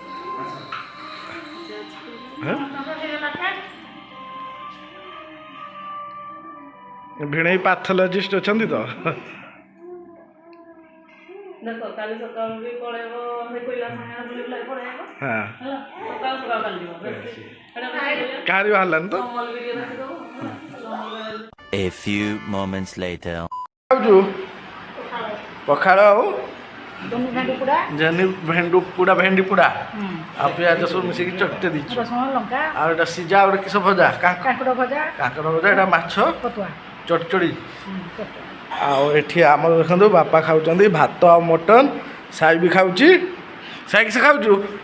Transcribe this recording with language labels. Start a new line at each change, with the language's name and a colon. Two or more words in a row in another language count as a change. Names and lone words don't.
Odia: ଭିଣେଇ ପାଥୋଲୋଜିଷ୍ଟ ଅଛନ୍ତି ତ କାହାରି ବାହାରିଲାନି ତ
English: A few moments later.
Odia: ପଖାଳ ଆଉ ଭେଣ୍ଡି ପୋଡ଼ା ଆଉ ପିଆଜ ସବୁ ମିଶିକି ଚକଟି ଦେଇଛୁ ଆଉ ଏଇଟା ସିଝା ଗୋଟେ କିସ ଭଜା କାଙ୍କଡ଼ ଭଜା ଏଇଟା ମାଛ ଚଟଚଡ଼ି ଆଉ ଏଠି ଆମର ଦେଖନ୍ତୁ ବାପା ଖାଉଛନ୍ତି ଭାତ ଆଉ ମଟନ ସାଇ ବି ଖାଉଛି ସାଇ କିସ ଖାଉଛୁ